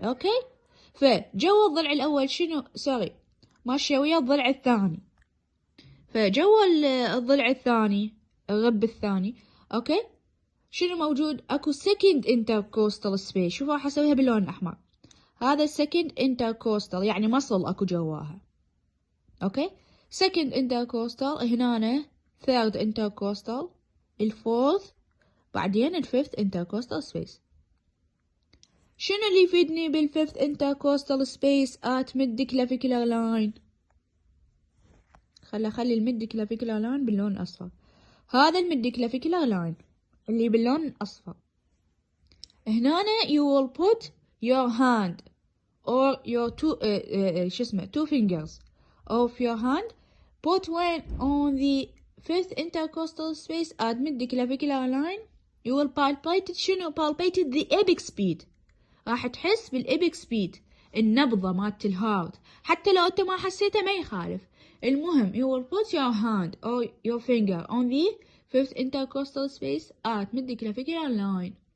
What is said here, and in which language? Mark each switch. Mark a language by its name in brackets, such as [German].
[Arabic] اوكي، فجوا الضلع الأول شنو؟ ماشية ويا الضلع الثاني. فجوا الضلع الثاني، الرب الثاني. أوكي، شنو موجود؟ أكو [English] second intercostal space. [Arabic] شوفوا راح أسويها باللون الأحمر. هذا [English] second intercostal [Arabic] يعني مصل أكو جواها. أوكي، [English] second intercostal [Arabic] هنا، [English] third intercostal، [Arabic] الفورث، بعدين الفيفث [English] intercostal space. [Arabic] شنو اللي يفيدني بالفيفث [English] intercostal space at mid-clavicular line؟ [Arabic] خلي الميد-clavicular line باللون الأصفر. هذا الميد-clavicular line اللي باللون الأصفر. هنا [English] you will put your hand or your two fingers of your hand, put one on the fifth intercostal space at mid-clavicular line. You will palpate [Arabic] شنو؟ [English] palpate the apex beat. [Arabic] راح تحس بالإبك سبيد، النبضة مالت الهارت. حتى لو أنت ما حسيته ما يخالف. المهم [English] you will put your hand or your finger on the fifth intercostal space at mid-clavicular line.